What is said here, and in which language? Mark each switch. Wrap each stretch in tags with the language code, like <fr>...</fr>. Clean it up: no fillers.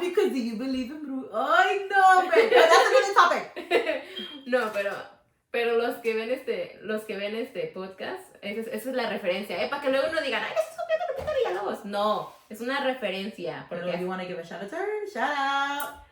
<en>Because do you believe in Bruce?</en> <es>Ay, no,</es> <en>but that's another topic.</en> <es>No, pero los que ven este podcast, esa es la referencia, para que luego no digan, ay, eso es copiando Lupita Villalobos. No, es una referencia.</es> <en>Porque if you want to give a shout out to her, shout out.</en>